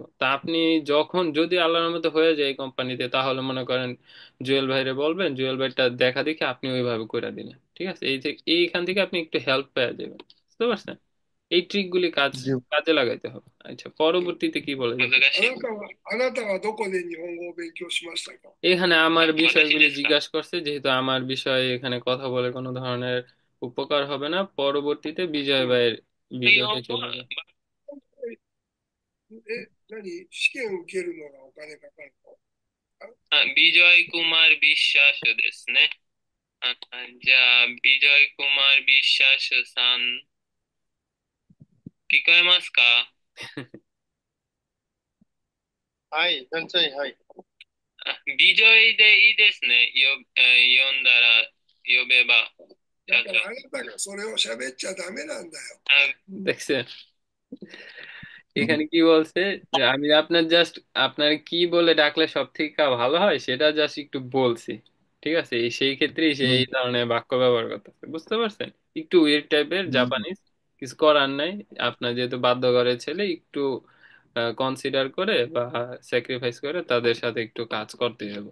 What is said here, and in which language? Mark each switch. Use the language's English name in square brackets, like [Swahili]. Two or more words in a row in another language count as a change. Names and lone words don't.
[Bangla] তা আপনি যখন যদি আল্লাহর মতো হয়ে যায় এই কোম্পানিতে, তাহলে মনে করেন জুয়েল ভাইরে বলবেন, জুয়েল ভাইটা দেখা দেখে আপনি ওইভাবে করে দিলেন। ঠিক আছে, এইখান থেকে আপনি একটু হেল্প পেয়ে যাবেন। বুঝতে পারছেন? এই ট্রিকগুলি জি। কাজে লাগাইতে হবে। আচ্ছা, পরবর্তীতে কি বলে যেতে পারে? [Japanese] あなたはどこで日本語を勉強しましたか？ [Bangla] এখানে আমার বিষয়গুলি জিজ্ঞাসা করছে, যেহেতু আমার বিষয়ে এখানে কথা বলে কোনো ধরনের উপকার হবে না, পরবর্তীতে বিজয় ভাইয়ের ভিডিওতে চলে যাবে। [Japanese] え、何試験受けるのがお金かかるの？あ、 বিজয় কুমার বিশ্বাস ですね. じゃあ、ビジョイ・কুমার বিশ্বাসさん、聞こえますか？だからあなたがそれを喋っちゃダメなんだよ。 [Bangla] দেখছেন এখানে কি বলছে, যে আমি আপনার জাস্ট আপনার কি বলে ডাকলে সব থেকে ভালো হয় সেটা জাস্ট একটু বলছি। ঠিক আছে, সেই ক্ষেত্রেই সে এই ধরনের বাক্য ব্যবহার করতেছে, বুঝতে পারছেন? একটু [English] weird type Japanese, [Bangla] কিছু করার নাই। আপনার যেহেতু বাধ্য ঘরের ছেলে, একটু কনসিডার করে বা স্যাক্রিফাইস করে তাদের সাথে একটু কাজ করতে হবে।